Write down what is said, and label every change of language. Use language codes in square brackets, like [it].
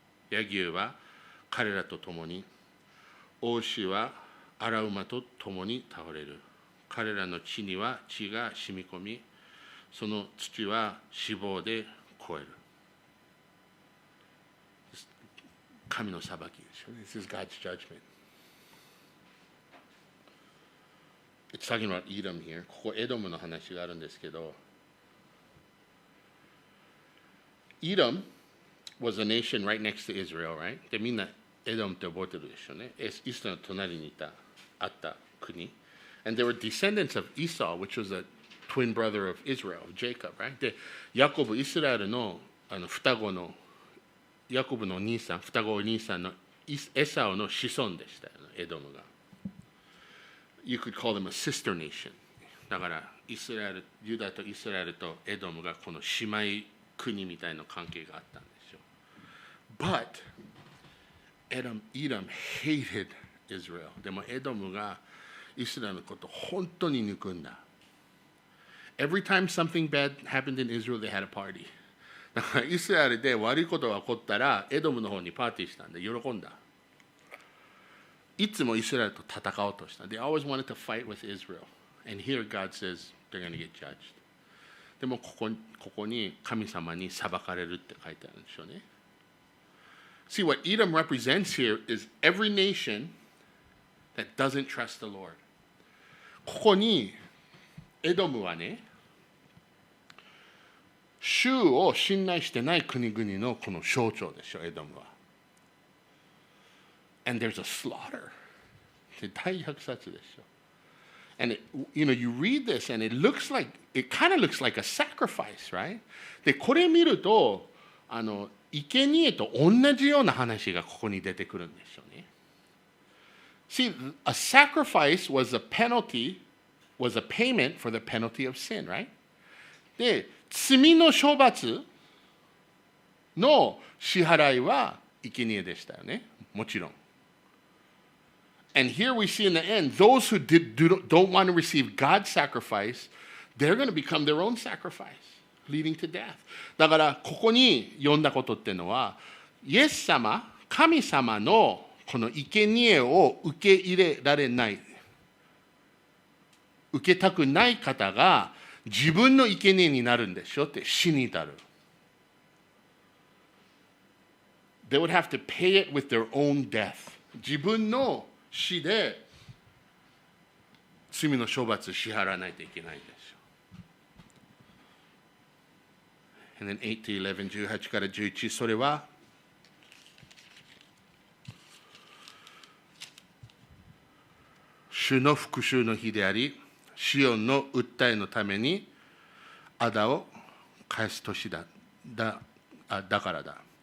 [ja] ヤギは彼らと共に、王子は荒馬と共に倒れる。彼らの地には血が染み込み、その土は脂肪で超える。神の裁きですよね。 [en] This is God's judgment. It's talking about Edom here. [ja] ここエドムの話があるんですけど、 [en] Edom was a nation right next to Israel, right? [ja] で、みんなエドムって覚えてるでしょうね。イスラエルの隣にあった国。 [en] And they were descendants of Esau, which was a twin brother of Israel, of Jacob, right? [ja] で、ヤコブ、イスラエルの双子の、ヤコブの兄さん、双子お兄さんのエサオの子孫でしたよね、エドムが。 [en] You could call them a sister nation. [ja] だからイスラエル、ユダとイスラエルとエドムがこの姉妹国みたいな関係があったんですよ。 [en] But Edom hated Israel. [ja] でもエドムがイスラエルのことを本当に憎んだ。 [en] Every time something bad happened in Israel, they had a party. [ja] だからイスラエルで悪いことが起こったら、エドムの方にパーティーしたんで、喜んだ。いつもイスラエルと戦おうとした。 [en] They always wanted to fight with Israel. And here God says they're going to get judged. [ja] でもここに神様に裁かれるって書いてあるんでしょうね。 [en] See, what Edom represents here is every nation that doesn't trust the Lord. [ja] ここにエドムはね、主を信頼してない国々のこの象徴でしょ、エドムは。 [en] And there's a slaughter. [ja] 大虐殺でしょ。 [en] And you read this and it kind of looks like a sacrifice, right? [ja] で、これ見ると、生贄と同じような話がここに出てくるんでしょうね。 [en] See, a sacrifice was a payment for the penalty of sin, right? [ja] で、罪の処罰の支払いは生贄でしたよね。もちろん。 [en] And here we see in the end, those who don't want to receive God's sacrifice, they're going to become their own sacrifice, leading to death. [ja] だからここに読んだことっていうのは、イエス様、神様のこの生贄を受け入れられない、受けたくない方が自分の生贄になるんでしょって死に至る。 [en] They would have to pay it with their own death. [ja] 自分の死で罪の処罰支払わないといけないんですよ。 [en] And then 8 to 11、 [ja] 18から11、それは主の復讐の日であり、シオンの訴えのために仇を返す年だからだ。